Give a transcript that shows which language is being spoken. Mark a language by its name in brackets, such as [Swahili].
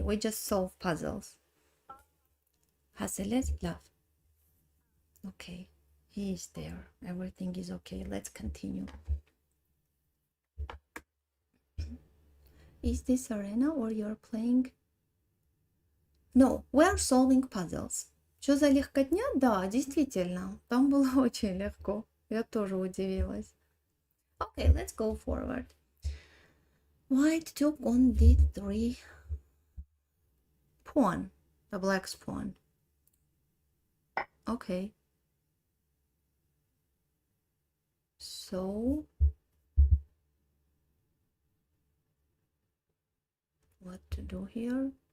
[English] We just solve puzzles. Haselet, love. Okay, he is there. Everything is okay. Let's continue. Is this arena or you're playing? No, we're solving puzzles. [Russian] Что за легкотня? Да, действительно, там было очень легко. Я тоже удивилась. [English] Okay, let's go forward. White took on d3 pawn, the black's pawn. Okay. So what to do here?